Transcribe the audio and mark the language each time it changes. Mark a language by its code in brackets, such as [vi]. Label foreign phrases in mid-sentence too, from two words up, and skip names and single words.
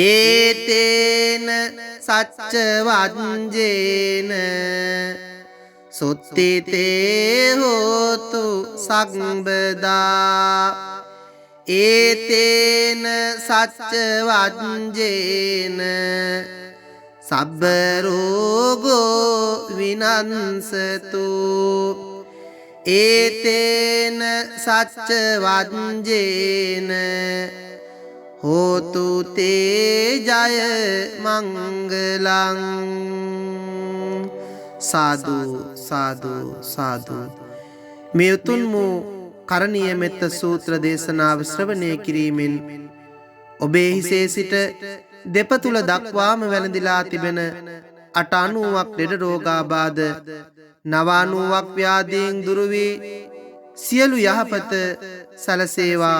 [pi] ඒතේන සච්ච වජ්ජේන සුත්තිතේ හෝතු සග්බදා ඒතේන සච්ච වජ්ජේන සබ්බ රෝගෝ විනන්සතු ඒතේන සච්ච වජ්ජේන හෝතු තේ ජය මංගලං. සාදු සාදු සාදු. [si] මේ උතුම් වූ කරණීය මෙත්ත සූත්‍ර දේශනාව ශ්‍රවණය කිරීමෙන් ඔබේ හිසේ සිට දෙපතුල දක්වාම වැළඳිලා තිබෙන 90ක් ලෙඩ රෝගාබාධ 90ක් ව්‍යාධීන් දුරු වී සියලු යහපත සැලසේවා.